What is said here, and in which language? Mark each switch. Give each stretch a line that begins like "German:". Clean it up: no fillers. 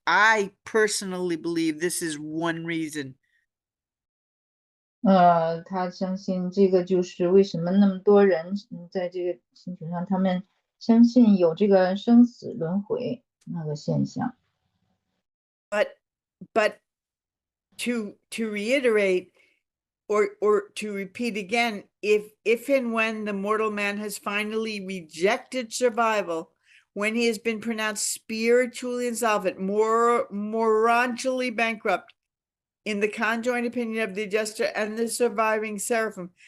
English: I personally believe this is one reason.
Chinese: 他相信这个就是为什么那么多人在这个星球上，他们相信有这个生死轮回那个现象。
English: But to reiterate, or to repeat again, if and when the mortal man has finally rejected survival, when he has been pronounced spiritually insolvent, morally bankrupt, in the conjoined opinion of the adjuster and the surviving seraphim.